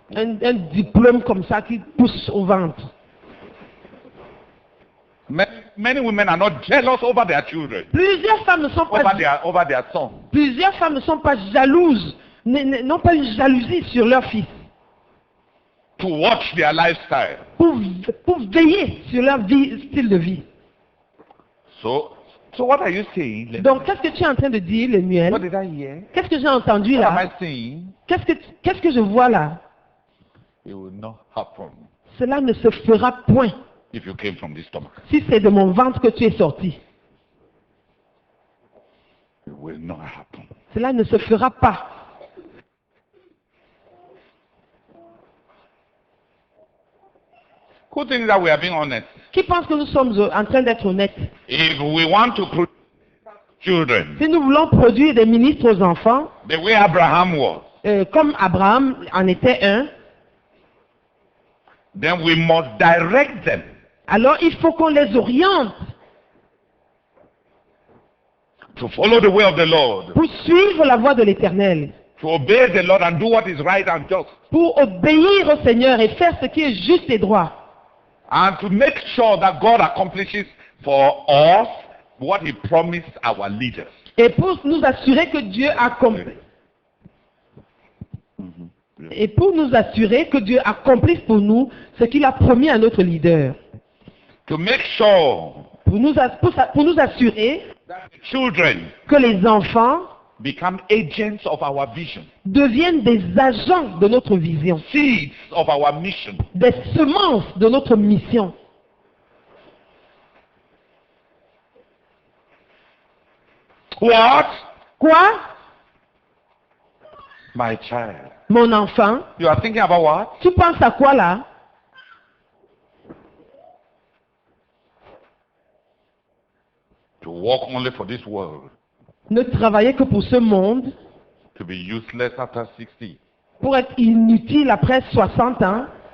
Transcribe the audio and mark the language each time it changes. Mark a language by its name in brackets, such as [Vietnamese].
[French] Un diplôme comme ça qui pousse au ventre. [English] Many women are not jealous over their children. [French] Plusieurs femmes ne sont pas [English] over their sons. [French] Plusieurs femmes ne sont pas jalouses, n'ont pas une jalousie sur leur fils. [English] To watch their lifestyle. [French] Pour veiller sur leur style de vie. [English] So what are you saying? [French] Donc, qu'est-ce que tu es en train de dire, Lemuel? [English] What did I hear? [French] Qu'est-ce que j'ai entendu [English] What am I [French] là? [English] saying? [French] Qu'est-ce que je vois là? [English] It will not happen [French] Cela ne se fera point [English] if you came from this stomach. [French] si c'est de mon ventre que tu es sorti. [English] It will not happen. [French] Cela ne se fera pas. [English] Who thinks that we are being honest? [French] Qui pense que nous sommes en train d'être honnêtes? [English] If we want to produce children, [French] Si nous voulons produire des ministres aux enfants, [English] the way Abraham was, [French] comme Abraham en était un, [English] then we must direct them [French] alors il faut qu'on les oriente [English] to follow the way of the Lord, [French] pour suivre la voie de l'Éternel, [English] to obey the Lord and do what is right and just, [French] pour obéir au Seigneur et faire ce qui est juste et droit. [English] and to make sure that God accomplishes for us what He promised our leaders. [French] Et pour nous assurer que Dieu accomplit. Et pour nous assurer que Dieu accomplisse pour nous ce qu'il a promis à notre leader. [English] To make sure [French] Pour nous assurer [English] that the children [French] que les enfants [English] become agents of our vision, [French] deviennent des agents de notre vision, [English] seeds of our mission. [French] des semences de notre mission. [English] What? [French] Quoi? [English] My child. [French] Mon enfant, [English] You are thinking about what? [French] tu penses à quoi là? [English] To work only for this world, [French] Ne travailler que pour ce monde, [English] to be useless after 60. [French] pour être inutile après 60 ans.